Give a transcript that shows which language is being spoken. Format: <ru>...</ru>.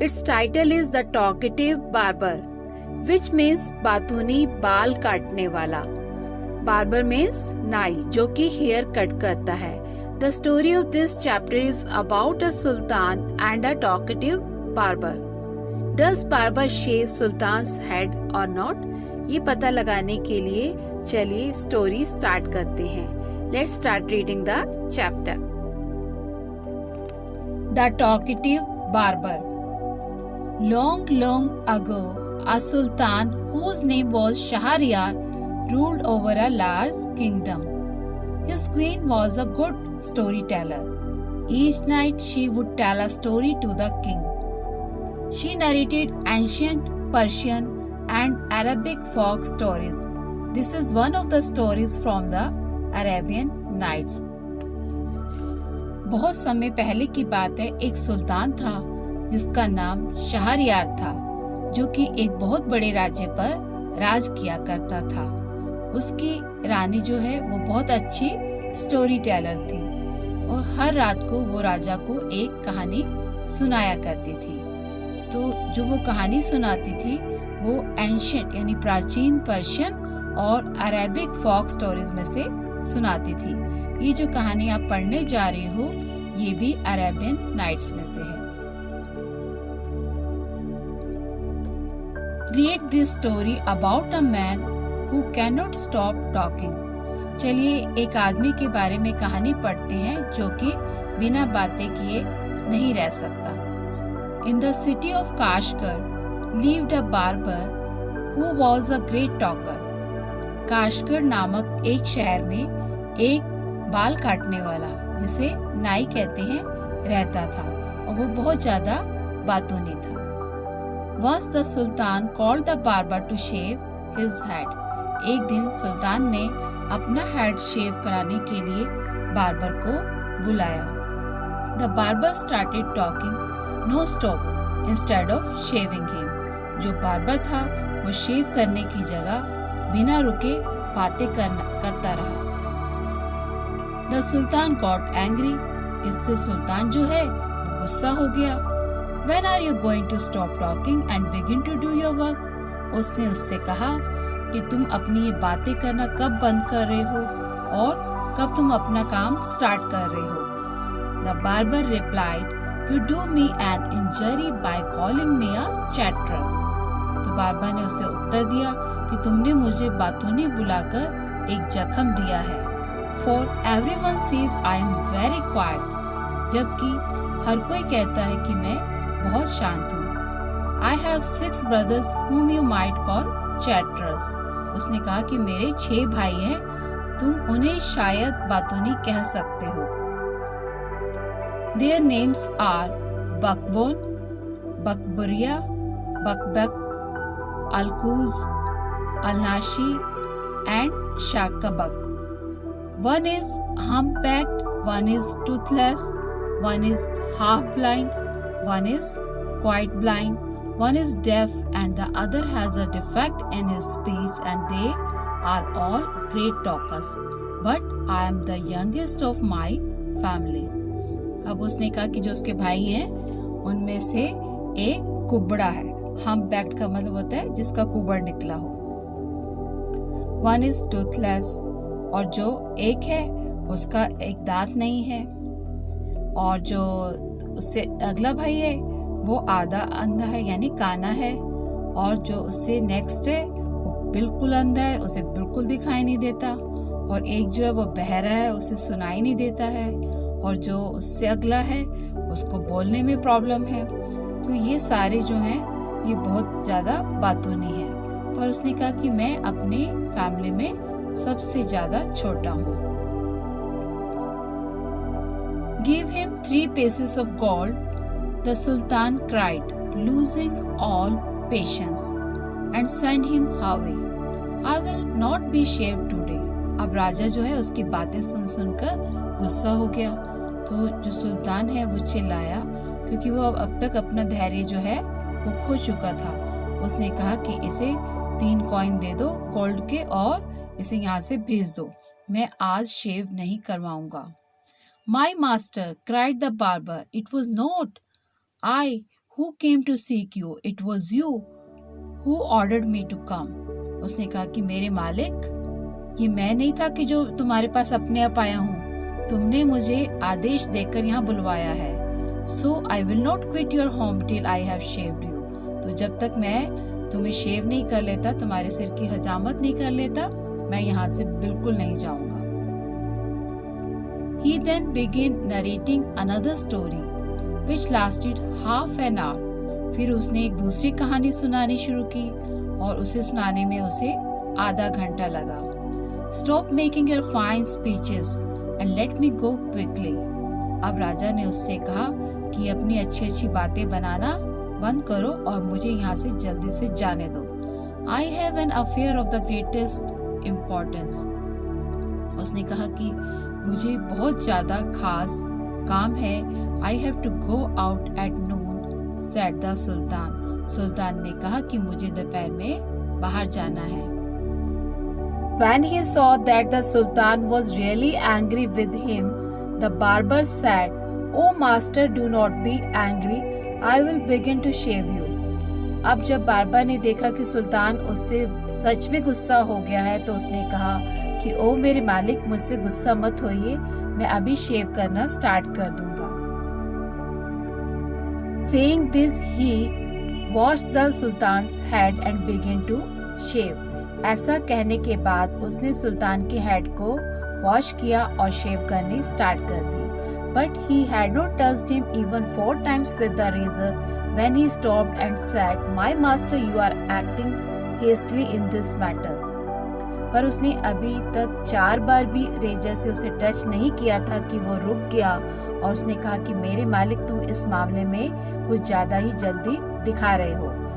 <en>Its title is The Talkative Barber, which means</en> <hi>बातूनी बाल काटने वाला.</hi> <en>Barber means</en> <hi>नाई जो कि हेयर कट करता है.</hi> <en>The story of this chapter is about a sultan and a talkative barber. Does barber shave sultan's head or not?</en> <hi>ये पता लगाने के लिए चलिए स्टोरी स्टार्ट करते हैं.</hi> <en>Let's start reading the chapter. The Talkative Barber. Long, long ago, a sultan whose name was Shahryar ruled over a large kingdom. His queen was a good storyteller. Each night she would tell a story to the king. She narrated ancient Persian and Arabic folk stories. This is one of the stories from the Arabian Nights.</en> <hi>बहुत समय पहले की बात है, एक सुल्तान था जिसका नाम शहरयार था, जो कि एक बहुत बड़े राज्य पर राज किया करता था. उसकी रानी जो है वो बहुत अच्छी स्टोरी टेलर थी और हर रात को वो राजा को एक कहानी सुनाया करती थी. तो जो वो कहानी सुनाती थी वो एंशिएंट यानी प्राचीन पर्शियन और अरेबिक फोक स्टोरीज में से सुनाती थी. ये जो कहानी आप पढ़ने जा रहे हो ये भी अरेबियन नाइट्स में से है.</hi> <en>Read this story about a man who cannot stop talking.</en> <hi>चलिए एक आदमी के बारे में कहानी पढ़ते हैं जो कि बिना बातें किए नहीं रह सकता.</hi> <en>In the city of Kashgar lived a barber who was a great talker.</en> <hi>Kashgar नामक एक शहर में एक बाल काटने वाला जिसे नाई कहते हैं रहता था और वो बहुत ज्यादा बातूनी था.</hi> <en>Once the Sultan called the barber to shave his head.</en> <hi>एक दिन सुल्तान ने अपना हेड शेव कराने के लिए बार्बर को बुलाया.</hi> <en>The barber started talking non-stop instead of shaving him.</en> <hi>जो बार्बर था वो शेव करने की जगह बिना रुके बातें करता रहा.</hi> <en>The Sultan got angry.</en> <hi>इससे सुल्तान जो है वो गुस्सा हो गया.</hi> <en>When are you going to stop talking and begin to do your work?</en> <hi>उसने उससे कहा कि तुम अपनी ये बातें करना कब बंद कर रहे हो और कब तुम अपना काम स्टार्ट कर रहे हो.</hi> <en>The barber replied, "You do me an injury by calling me a chatterer."</en> <hi>तो बार्बर ने उसे उत्तर दिया कि तुमने मुझे बातूनी बुलाकर एक जख्म दिया है.</hi> <en>For everyone says I am very quiet.</en> <hi>जबकि हर कोई कहता है कि मैं बहुत शांत हूँ.</hi> <en>I have 6 brothers whom you might call chatterers.</en> <hi>उसने कहा कि मेरे 6 भाई हैं, तुम उन्हें शायद बातूनी कह सकते हो.</hi> <en>Their names are Bakbon, Bakburia, Bakbak, Alkuz, Alnashi and Shakabak. One is humpbacked, one is toothless, one is half blind, one is quite blind, one is deaf and the other has a defect in his speech and they are all great talkers. But I am the youngest of my family.</en> <hi>अब उसने कहा कि जो उसके भाई हैं उनमें से एक कुबड़ा है. हम्पबैक्ड का मतलब होता है जिसका कुबड़ निकला हो.</hi> <en>one is toothless</en> <hi>और जो एक है उसका एक दांत नहीं है. और जो उससे अगला भाई है वो आधा अंधा है यानी काना है. और जो उससे नेक्स्ट है वो बिल्कुल अंधा है, उसे बिल्कुल दिखाई नहीं देता. और एक जो है वो बहरा है, उसे सुनाई नहीं देता है. और जो उससे अगला है उसको बोलने में प्रॉब्लम है. तो ये सारे जो हैं ये बहुत ज्यादा बातूनी है. पर उसने कहा कि मैं अपने फैमिली में सबसे ज्यादा छोटा हूँ.</hi> <en>Give him 3 pieces of gold, the Sultan cried, losing all patience, and send him away. I will not be shaved today.</en> <hi>अब राजा जो है उसकी बातें सुन सुनकर गुस्सा हो गया. तो जो सुल्तान है वो चिल्लाया क्योंकि वो अब तक अपना धैर्य जो है वो खो चुका था. उसने कहा कि इसे 3 कॉइन दे दो गोल्ड के और इसे यहाँ से भेज दो. मैं आज शेव नहीं करवाऊंगा.</hi> <en>My master, cried the barber, it was not I who came to seek you, it was you who ordered me to come.</en> <hi>उसने कहा कि मेरे मालिक, ये मैं नहीं था कि जो तुम्हारे पास अपने आप आया हूँ, तुमने मुझे आदेश देकर यहाँ बुलवाया है.</hi> <en>So I will not quit your home till I have shaved you.</en> <hi>तो जब तक मैं तुम्हें शेव नहीं कर लेता, तुम्हारे सिर की हजामत नहीं कर लेता, मैं यहाँ से बिल्कुल नहीं जाऊंगा.</hi> <en>He then began narrating another story, which lasted half an hour.</en> <hi>फिर उसने एक दूसरी कहानी सुनानी शुरू की और उसे सुनाने में उसे आधा घंटा लगा.</hi> <en>Stop making your fine speeches and let me go quickly.</en> <hi>अब राजा ने उससे कहा कि अपनी अच्छी अच्छी बातें बनाना बंद करो और मुझे यहाँ से जल्दी से जाने दो.</hi> <en>I have an affair of the greatest importance.</en> <hi>उसने कहा कि मुझे बहुत ज्यादा खास काम है.</hi> <en>I have to go out at noon, said the Sultan.</en> <hi>सुल्तान ने कहा कि मुझे दोपहर में बाहर जाना है.</hi> <en>When he saw that the Sultan was really angry with him, the barber said, "Oh master, do not be angry. I will begin to shave you."</en> <hi>अब जब बारबर ने देखा कि सुल्तान उससे सच में गुस्सा हो गया है, तो उसने कहा कि ओ मेरे मालिक, मुझसे गुस्सा मत होइए, मैं अभी शेव करना स्टार्ट कर दूंगा.</hi> <en>Saying this, he washed the Sultan's head and began to shave.</en> <hi>ऐसा कहने के बाद उसने सुल्तान के हेड को वॉश किया और शेव करनी स्टार्ट कर दी.</hi> <en>But he had not touched him even 4 times with the razor when he stopped and said, "My master, you are acting hastily in this matter."</en> <hi>पर उसने अभी तक 4 बार भी रेजर से उसे टच नहीं किया था कि वो रुक गया और उसने कहा कि मेरे मालिक, तुम इस मामले में कुछ ज्यादा ही जल्दी दिखा रहे हो.</hi>